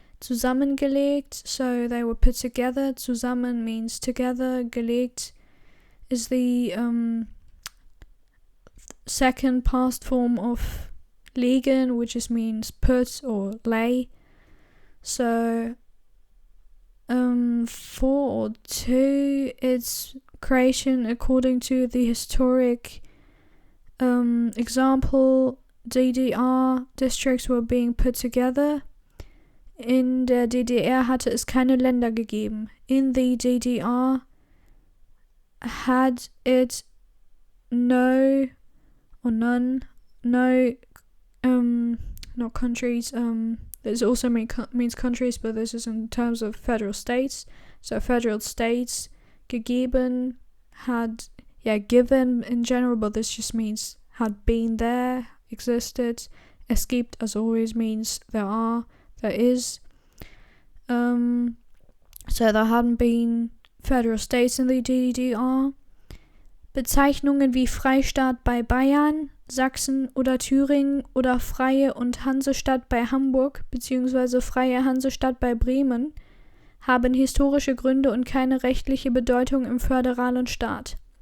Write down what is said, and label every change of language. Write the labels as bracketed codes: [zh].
[en] Zusammengelegt, so they were put together. Zusammen means together, gelegt is the second past form of legen, which just means put or lay. So 4 or 2, its creation according to the historic example. DDR districts were being put together. [de] In der DDR hatte es keine Länder gegeben. [en] In the DDR had it no or none, no, not countries. This also means countries, but this is in terms of federal states. So federal states, gegeben, had, given in general, but this just means had been there, existed. Es gibt, as always, means there are, there is. So there hadn't been federal states in the DDR. [de] Bezeichnungen wie Freistaat bei Bayern, Sachsen oder Thüringen oder Freie und Hansestadt bei Hamburg bzw. Freie Hansestadt bei Bremen haben historische Gründe und keine rechtliche Bedeutung im föderalen Staat.